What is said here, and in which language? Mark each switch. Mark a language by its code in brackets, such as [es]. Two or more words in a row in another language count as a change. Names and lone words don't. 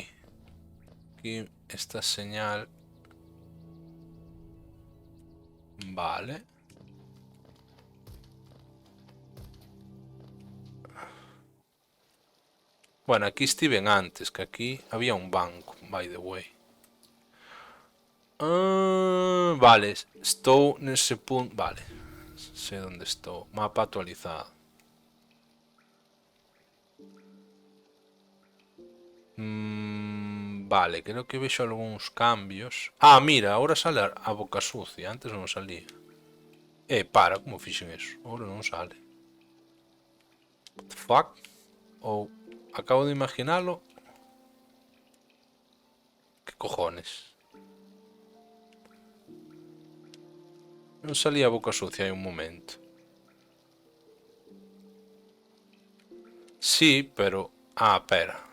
[gl] Aquí esta señal. Vale. Bueno, aquí estiven antes, que aquí había un banco, [en] by the way. [gl] Ah, vale, estou nese punto. Vale, sei onde estou. Mapa actualizado. Vale, creo que vexo algúns cambios. Ah, mira, [es] ahora sale [gl] a boca sucia. Antes non salía. Para, como fixen eso? Ahora non sale. [en] What the fuck? [gl] Ou acabo de imaginalo. Que cojones? Non salía a boca sucia hai un momento. Sí, pero... Ah, pera.